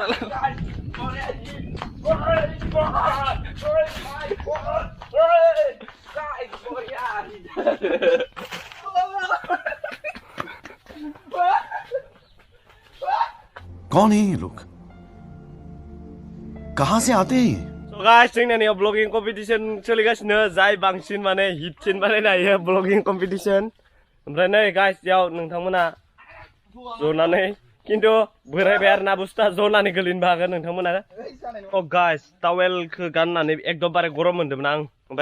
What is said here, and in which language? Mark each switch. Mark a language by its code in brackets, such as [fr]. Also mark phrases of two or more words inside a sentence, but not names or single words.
[hi] कौन है ये लोग कहाँ से आते हैं [en] So guys, [brx] जोंनिया [en] blogging competition [brx] सोलिगासिनो जाय बांसिन माने हिटसिन बानायनो हायो [en] blogging competition [brx] ओमफ्राय नै गाइस याव नोंथांमोना जनानै किन्तु बोरायबाय आरोना बुस्थुआ जनानै गोलैनोबो हागोन नोंथांमोना अ गाइस टावेलखौ गाननानै एकदमबारे गरम मोन्दोंमोन आं ओमफ्राय